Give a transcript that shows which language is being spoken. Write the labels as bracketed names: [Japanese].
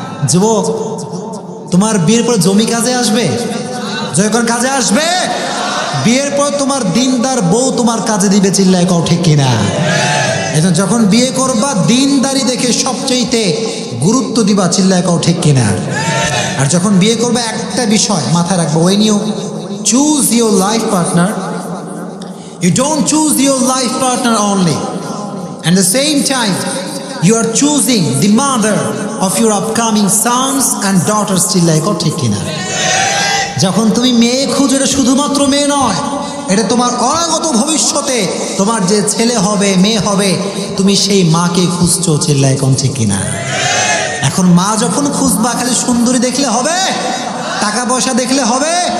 [Bangla] যুবক, তোমার বিয়ের পর জমি কাজে আসবে? যখন কাজে আসবে, বিয়ের পর তোমার দিনদার বউ তোমার কাজে দিবে, চিল্লায় কাও ঠিক কিনা। এজন্য যখন বিয়ে করবা দিনদারি দেখে সবচেয়েতে গুরুত্ব দিবা, চিল্লায় কাও ঠিক কিনা। আর যখন বিয়ে করবা একটা বিষয় মাথায় রাখবো, [English] when you choose your life partner, you don't choose your life partner only, and at the same time you are choosing the mother of your upcoming sons and daughters, [Bangla] চিল্লায় কাও ঠিক কিনা। যখন তুমি মেয়ে খুঁজো, এটা শুধুমাত্র মেয়ে নয়, এটা তোমার অনাগত ভবিষ্যতে তোমার যে ছেলে হবে, মেয়ে হবে, তুমি সেই মাকে খুঁজছো, চিল্লায় কোন ঠিক কিনা। এখন মা যখন খুঁজবা খালি সুন্দরী দেখলে হবে, টাকা পয়সা দেখলে হবে?